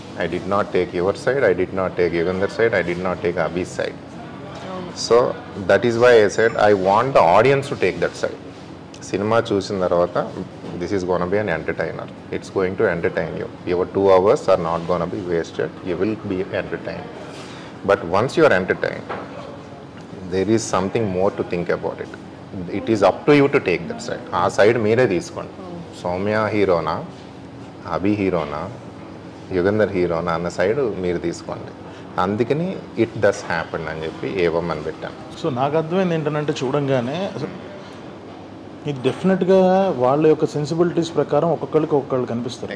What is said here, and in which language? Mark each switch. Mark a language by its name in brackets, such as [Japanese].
[English] I did not take your side, I did not take Yugandhar side, I did not take Abhi's side. So that is why I said I want the audience to take that side. [Telugu] Cinema చూసిన తర్వాత [English] This is gonna be an entertainer, it's going to entertain you. Your 2 hours are not gonna be wasted, you will be entertain. But once you are entertain there is something more to think about it. It is up to you to take that side. [Telugu] ఆ side మీరే తీసుకోండి. సౌమ్య హీరోనా, అభి హీరోనా, యుగంధర్ హీరోనా అన్న side మీరు తీసుకోండి. అందుకని [English] it does happen [Telugu] అని చెప్పి ఏవం అని పెట్టాను. సో నాకు అర్థమైంది ఏంటంటే చూడంగానే ఇది డెఫినెట్గా వాళ్ళ యొక్క సెన్సిబిలిటీస్ ప్రకారం ఒక్కొక్కళ్ళు కనిపిస్తారు.